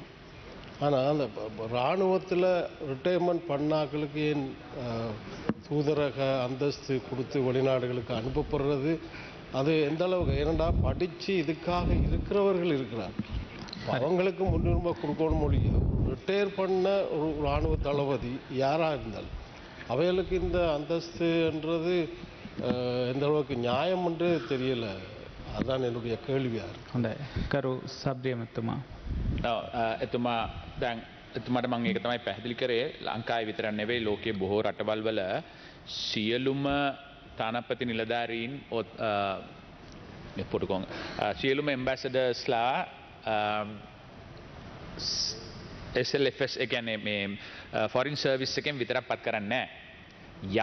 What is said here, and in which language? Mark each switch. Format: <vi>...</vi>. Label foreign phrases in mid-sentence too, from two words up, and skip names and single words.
<ta>ஆனால் அந்த இராணுவத்தில் ரிட்டையர்மெண்ட் பண்ணாக்களுக்கு ஏன் தூதரக அந்தஸ்து கொடுத்து வெளிநாடுகளுக்கு அனுப்பப்படுறது அது எந்த அளவுக்கு ஏனண்டா படித்து இதுக்காக இருக்கிறவர்கள் இருக்கிறார் அவங்களுக்கு முன்னுரிமை கொடுக்கணும் முடியும். ரிட்டையர் பண்ண ஒரு இராணுவ தளபதி யாராக இருந்தாலும் அவைகளுக்கு இந்த அந்தஸ்துன்றது எந்த அளவுக்கு நியாயம் என்று தெரியலை. அதுதான் என்னுடைய கேள்வியாக</ta> <si>හොඳයි. කරු සබ්රිය මැතිතුමා. එතුමා දැන් එතුමාට මම ඒක තමයි පැහැදිලි කරේ ලංකාවේ විතර නෙවෙයි ලෝකයේ බොහෝ රටවල් වල සියලුම තානාපති නිලධාරීන් පොටුකොන් සියලුම ඇම්බැසඩර්ස්ලා SLFS ඒ කියන්නේ මේ</si> <en>foreign service</en> <si>එකෙන් විතරක් පත් කරන්නේ නැහැ.</si>